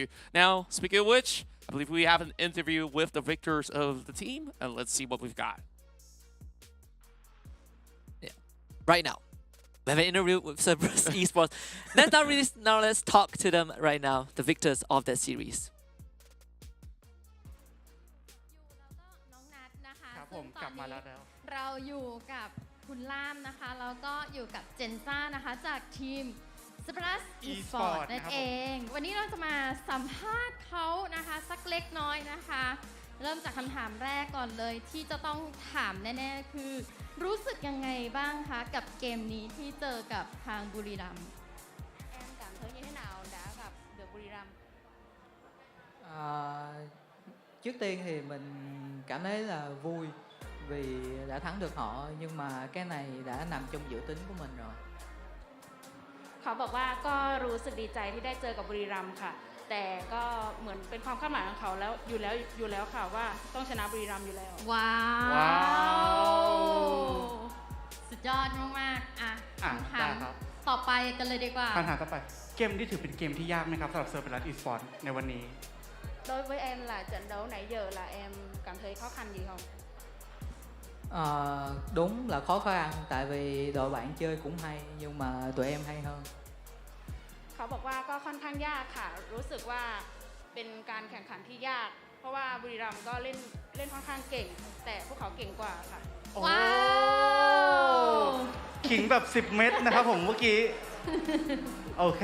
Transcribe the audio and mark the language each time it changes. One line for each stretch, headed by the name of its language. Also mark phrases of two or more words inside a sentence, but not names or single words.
English: Now, speaking of which, I believe we have an interview with the victors of the team, and let's see what we've got. Yeah, right now. We have an interview with Cerberus Esports. Let's talk to them right now, the victors of that series.
Thai: เราอยู่กับคุณล่ามนะคะ แล้วก็อยู่กับเจนซ่านะคะจากทีม Snapdragon Esports นั่นเอง วันนี้เราจะมาสัมภาษณ์เขานะคะสักเล็กน้อยนะคะ เริ่มจากคำถามแรกก่อนเลยที่จะต้องถามแน่ๆคือรู้สึกยังไงบ้างคะกับเกมนี้ที่เจอกับทางบุรีรัมย์
Vietnamese: Em cảm thấy như thế nào đã gặp được Buriram? Trước tiên thì mình cảm thấy là vui vì đã thắng được họ, nhưng mà cái này đã nằm trong dự tính của mình rồi.
Thai: เขาบอกว่าก็รู้สึกดีใจที่ได้เจอกับบุรีรัมย์ค่ะ แต่ก็เหมือนเป็นความคาดหมายของเขาแล้วอยู่แล้วค่ะว่าต้องชนะบุรีรัมย์อยู่แล้ว ว้าวสุดยอดมากๆคำถามต่อไปกันเลยดีกว่า คำถามต่อไปเกมที่ถือเป็นเกมที่ยากไหมครับสำหรับ Cerberus Esports ในวันนี้
Vietnamese: Đối với em là trận đấu nãy giờ là em cảm thấy khó khăn gì không? Đúng là khó khăn, tại vì đội bạn chơi cũng hay nhưng mà tụi em hay hơn.
Thai: เขาบอกว่าก็ค่อนข้างยากค่ะ รู้สึกว่าเป็นการแข่งขันที่ยาก เพราะว่าบุรีรัมย์ก็เล่นค่อนข้างเก่ง แต่พวกเขาเก่งกว่าค่ะ ว้าว ขิงแบบ10 เม็ดนะครับผมเมื่อกี้ โอเค